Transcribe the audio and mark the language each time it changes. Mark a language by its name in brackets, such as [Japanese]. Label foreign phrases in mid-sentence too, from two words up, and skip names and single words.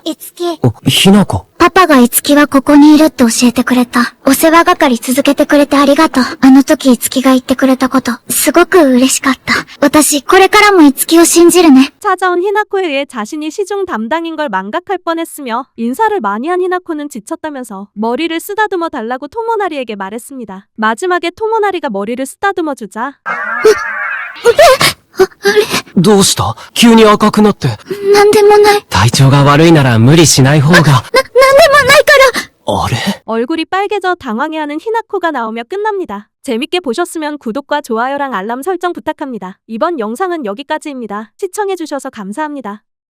[Japanese] いつき、お、ひなこ。パパがいつきはここにいるって教えてくれた。お世話係続けてくれてありがとう。あの時いつきが言ってくれたこと、すごく嬉しかった。私、これからもいつきを信じるね。 [Korean] 찾아온 히나코에 의해 자신이 시중 담당인 걸 망각할 뻔했으며 인사를 많이 한 히나코는 지쳤다면서 머리를 쓰다듬어 달라고 토모나리에게 말했습니다. 마지막에 토모나리가 머리를 쓰다듬어 주자 [Japanese] どうした急に赤くなって。なんでもない。体調が悪いなら無理しない方が。なんでもないから。あれ [Korean] 얼굴이 빨개져 당황해하는 히나코가 나오며 끝납니다. 재밌게 보셨으면 구독과 좋아요랑 알람 설정 부탁합니다. 이번 영상은 여기까지입니다. 시청해주셔서 감사합니다.